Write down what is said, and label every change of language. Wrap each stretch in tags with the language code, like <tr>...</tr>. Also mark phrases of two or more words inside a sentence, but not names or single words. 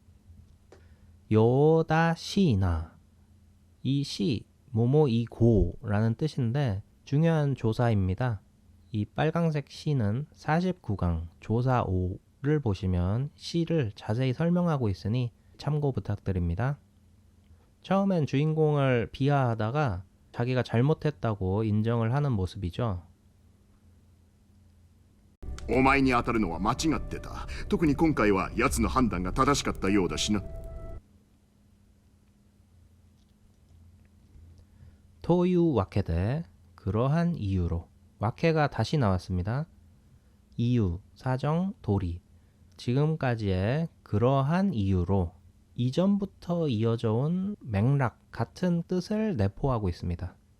<ja>よだしな い</ja> <ko>시 뭐뭐이고라는 뜻인데 중요한 조사입니다. 이 빨강색 시는 49강 조사 5를 보시면 시를 자세히 설명하고 있으니 참고 부탁드립니다. 처음엔 주인공을 비하하다가 자기가 잘못했다고 인정을 하는 모습이죠.</ko> <ja>お前に当たるのは間違ってた。特に今回は奴の判断が正しかったようだしな。というわけで</ja> <ko>그러한 이유로 와케가 다시 나왔습니다. 이유, 사정, 도리 지금까지의 그러한 이유로 이전부터 이어져 온 맥락 같은 뜻을 내포하고 있습니다.</ko>